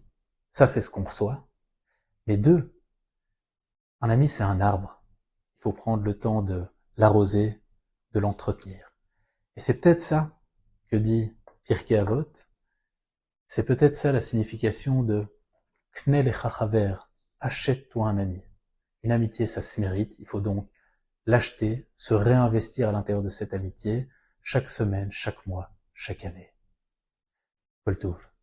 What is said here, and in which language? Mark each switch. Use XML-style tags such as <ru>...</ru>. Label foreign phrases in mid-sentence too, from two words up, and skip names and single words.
<fr>Ça, c'est ce qu'on reçoit. Mais 2, un ami, c'est un arbre. Il faut prendre le temps de l'arroser, de l'entretenir. Et c'est peut-être ça que dit Pirkei Avot. C'est peut-être ça la signification de</fr> <he>Kne lecha chaver,</he> <fr>achète-toi un ami. Une amitié, ça se mérite. Il faut donc l'acheter, se réinvestir à l'intérieur de cette amitié, chaque semaine, chaque mois, chaque année.</fr> <he>Kol tov.</he>